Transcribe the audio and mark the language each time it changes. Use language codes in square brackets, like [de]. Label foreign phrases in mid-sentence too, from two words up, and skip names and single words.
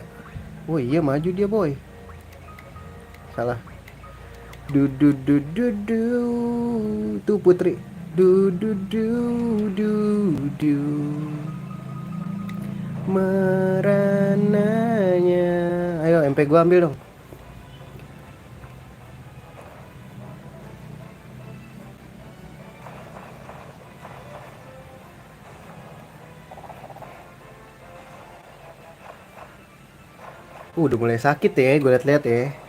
[id] Oh iya maju dia boy. Salah. Du du du du du. Tuh putri. Du du du du du. Merananya. Ayo MP gua ambil dong. Udah mulai sakit ya, gue liat-liat ya.